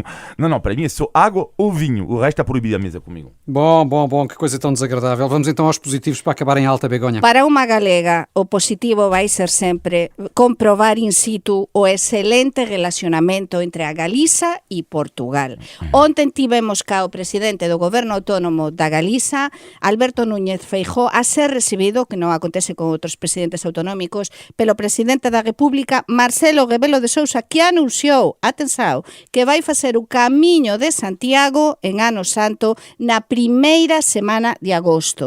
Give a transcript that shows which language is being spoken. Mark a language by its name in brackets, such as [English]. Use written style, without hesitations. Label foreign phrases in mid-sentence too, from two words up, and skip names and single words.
[Portuguese] Não, para mim é só água ou vinho. O resto está proibido à mesa comigo. Bom, que coisa tão desagradável. Vamos então aos positivos para acabar em alta, Begonha. Para uma galega, o positivo vai ser sempre comprovar [Latin] in situ [Portuguese] o excelente relacionamento entre a Galiza e Portugal. [Galician] Ontem tivemos cá o presidente do Goberno Autónomo da Galiza, Alberto Núñez Feijóo, a ser recibido, que non acontece con outros presidentes autonómicos, pelo presidente da República, Marcelo Rebelo de Sousa, que anunciou, atenção, que vai facer o camiño de Santiago en Ano Santo na primeira semana de agosto.